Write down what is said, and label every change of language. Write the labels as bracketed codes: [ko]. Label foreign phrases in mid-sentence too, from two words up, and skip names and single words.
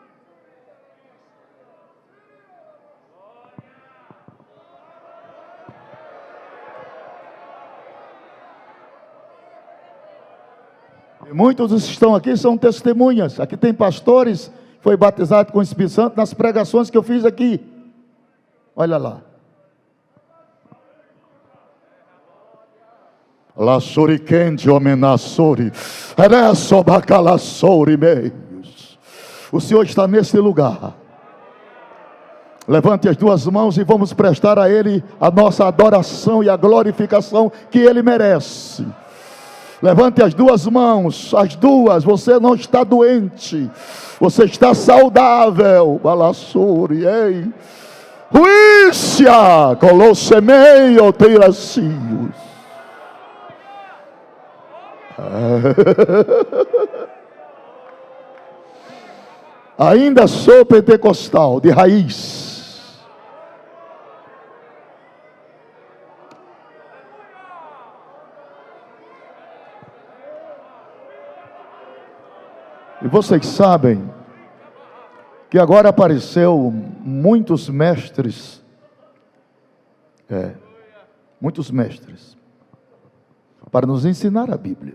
[pt] E muitos dos que estão aqui são testemunhas. Aqui tem pastores que foi batizado com o Espírito Santo nas pregações que eu fiz aqui. Olha lá. La surikende omenassori, eresobacalassori meios. O Senhor está nesse lugar. Levante as duas mãos e vamos prestar a Ele a nossa adoração e a glorificação que Ele merece. Levante as duas mãos, as duas. Você não está doente, você está saudável. Balassuri, ei. Ruícia, colossemeio, teiracios. Ainda sou pentecostal de raiz. E vocês sabem que agora apareceu muitos mestres, muitos mestres, para nos ensinar a Bíblia.